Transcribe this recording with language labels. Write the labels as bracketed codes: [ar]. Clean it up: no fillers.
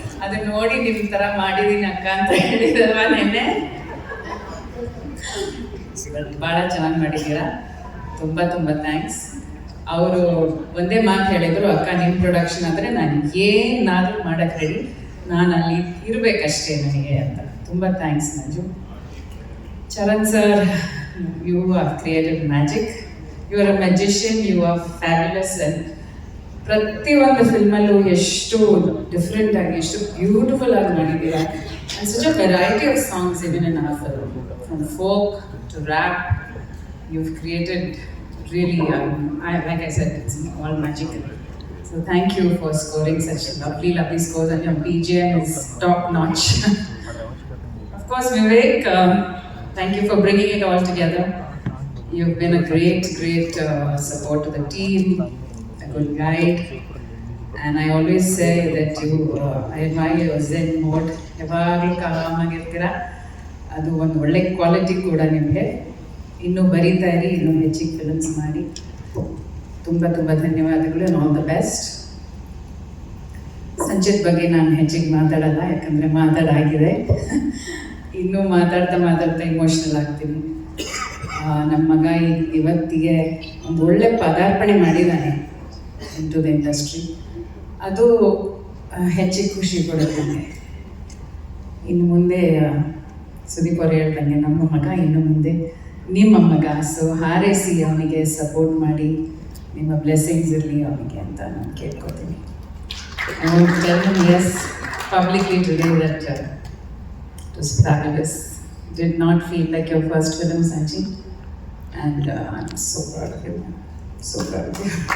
[kn] ಅದನ್ನ ನೋಡಿ ನಿಮ್ಮ ಥರ ಮಾಡಿದ್ದೀನಿ ಅಕ್ಕ ಅಂತ ಹೇಳಿದಲ್ವ ನೆನ್ನೆ. ಭಾಳ ಚೆನ್ನಾಗಿ ಮಾಡಿದ್ದೀರಾ. ತುಂಬ ತುಂಬ ಥ್ಯಾಂಕ್ಸ್. ಅವರು ಒಂದೇ ಮಾತು ಹೇಳಿದರು, ಅಕ್ಕ ನಿಮ್ಮ ಪ್ರೊಡಕ್ಷನ್ ಅಂದರೆ ನಾನು ಏನಾದರೂ ಮಾಡೋಕ್ಕೆ ರೆಡಿ, ನಾನು ಅಲ್ಲಿ ಇರಬೇಕಷ್ಟೇ ನನಗೆ ಅಂತ. ತುಂಬ thanks Manju. [en] Charan sir, you have created magic. You are a magician. You are fabulous. [kn] And ಪ್ರತಿಯೊಂದು ಫಿಲ್ಮಲ್ಲೂ ಎಷ್ಟು ಡಿಫ್ರೆಂಟ್ ಆಗಿ, ಎಷ್ಟು ಬ್ಯೂಟಿಫುಲ್ ಆಗಿ ಮಾಡಿದ್ದೀರಾ. [en] And such a variety of songs even in our film, from folk to rap. You've created really, like I said, it's all magical. So thank you for scoring such lovely scores, and your BGM is top notch. Of course, Vivek, thank you for bringing it all together. You've been a great support to the team, a good guide, and I always say that I admire your zen mode. [kn] ಯಾವಾಗಲೂ ಕಾಮಾಗಿರ್ತೀರ. ಅದು ಒಂದು ಒಳ್ಳೆ quality ಕೂಡ ನಿಮಗೆ. ಇನ್ನೂ ಬರೀತಾ ಇರಿ, ಇನ್ನೂ ಹೆಚ್ಚಿಗೆ ಫಿಲ್ಮ್ಸ್ ಮಾಡಿ. ತುಂಬ ತುಂಬ ಧನ್ಯವಾದಗಳು, [en] All the best. [kn] ಸಂಚಿತ್ ಬಗ್ಗೆ ನಾನು ಹೆಚ್ಚಿಗೆ ಮಾತಾಡಲ್ಲ, ಯಾಕಂದರೆ ಮಾತಾಡಾಗಿದೆ. ಇನ್ನೂ ಮಾತಾಡ್ತಾ ಇಮೋಷ್ನಲ್ ಆಗ್ತೀನಿ. ನಮ್ಮ ಮಗ ಇವತ್ತಿಗೆ ಒಂದು ಒಳ್ಳೆ ಪದಾರ್ಪಣೆ ಮಾಡಿದ್ದಾನೆ [en] Into the industry. [kn] ಅದು ಹೆಚ್ಚಿಗೆ ಖುಷಿ ಕೊಡುತ್ತೆ ನನಗೆ. ಇನ್ನು ಮುಂದೆ ಸುದೀಪ್ ಅವ್ರು ಹೇಳ್ದಂಗೆ ನಮ್ಮ ಮಗ ಇನ್ನು ಮುಂದೆ ನಿಮ್ಮ ಮಗ, ಸೊ ಹಾರೈಸಿ ಅವನಿಗೆ ಸಪೋರ್ಟ್ ಮಾಡಿ, ನಿಮ್ಮ ಬ್ಲೆಸ್ಸಿಂಗ್ಸ್ ಇರಲಿ ಅವನಿಗೆ ಅಂತ ನಾನು ಕೇಳ್ಕೊತೀನಿ. [en] I want to tell him yes publicly today that it was fabulous. Did not feel like your first film, Sanchi, and I'm so proud of you. So proud of you.